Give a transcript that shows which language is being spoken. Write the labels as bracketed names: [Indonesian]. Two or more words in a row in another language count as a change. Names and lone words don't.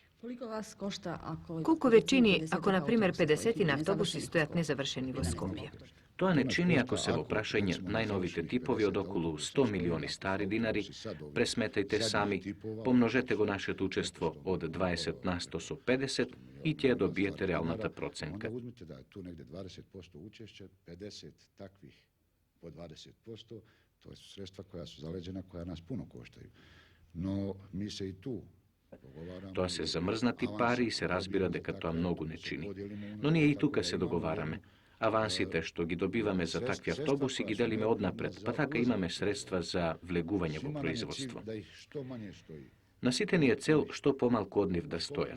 [Macedonian] Колку ве чини ако, на пример, 50 автобуси стојат незавршени во Скопје? Тоа не чини ако се во прашање најновите типови од околу 100 милиони стари динари, пресметајте сами, помножете го нашето учество од 20 на 100 со 50 и ќе добиете реалната проценка. [Serbian] Onda uzmite da je tu negde 20% učešća, 50 takvih po 20%, to su sredstva koja su zaleđena, koja nas puno koštaju. No, mi se i tu [Macedonian] Тоа се замрзнати пари и се разбира дека тоа многу не чини. Но ние и тука се договараме. Авансите што ги добиваме за такви автобуси ги делиме однапред, па така имаме средства за влегување во производство. На сите ни е цел што помалку од нив да стојат.